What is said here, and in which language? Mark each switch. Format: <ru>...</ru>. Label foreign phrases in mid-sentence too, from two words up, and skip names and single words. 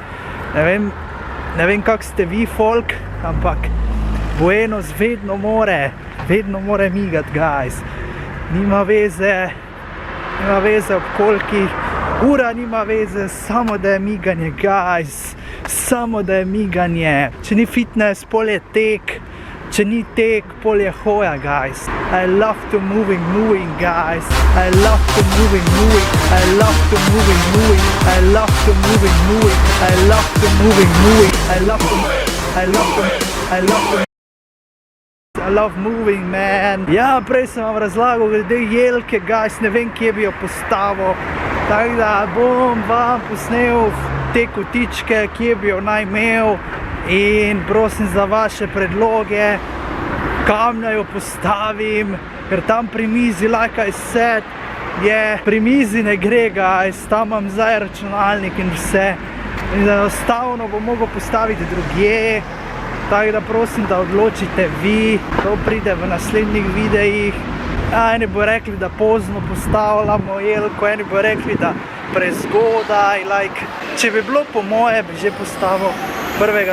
<sl>Ne vem, kak ste vi, folk, ampak Buenos vedno more migat, guys. Nima veze ob kolikih, ura nima veze, samo da je miganje, guys. Samo da je miganje. Če ni fitness, pol je tek. Če ni tek, pol je hoja, guys.</sl> <en>I love to moving, guys. I love to moving. I love to moving. I love to moving. I love to moving. I love moving, man.</en> <sl>Ja, prej sem vam razlagal glede jelke, guys, ne vem, kje bi jo postavil. Tako da bom vam posnel te kotičke, kje bi jo naj imel in prosim za vaše predloge, kam naj jo postavim, ker tam pri mizi</sl> <en>like I said,</en> <sl>pri mizi ne gre, guys, tam imam zdaj računalnik in vse. In enostavno bom mogel postaviti drugje, tako da prosim, da odločite vi, to pride v naslednjih videih. Eni bo rekli, da pozno postavljamo jelko, eni bo rekli, da prezgodaj, like, če bi bilo po moje, bi že postavil 1.</sl>